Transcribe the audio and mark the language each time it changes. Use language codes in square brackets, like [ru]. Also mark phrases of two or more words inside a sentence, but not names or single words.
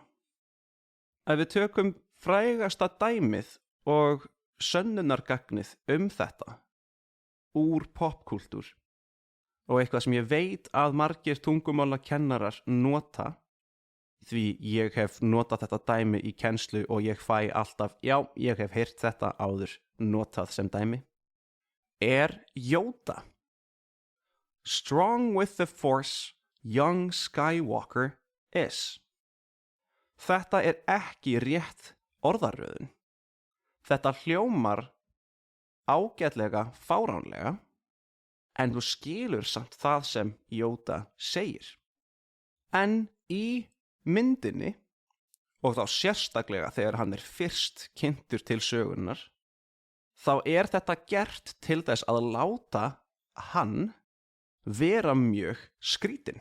[is] Ef við tökum frægasta dæmið og sönnunargagnið þetta úr popkúltúr og eitthvað sem ég veit að margir tungumálakennarar nota, því ég hef notað þetta dæmi í kennslu og ég fæ alltaf, já, ég hef heyrt þetta áður notað sem dæmi, Yoda. [en] Strong with the force, young Skywalker is. [is] Þetta ekki rétt orðaröðun. Þetta hljómar ágætlega fáránlega, en þú skilur samt það sem Yoda segir. En í myndinni, og þá sérstaklega þegar hann fyrst kynntur til sögunnar, þá þetta gert til þess að láta hann vera mjög skrítinn.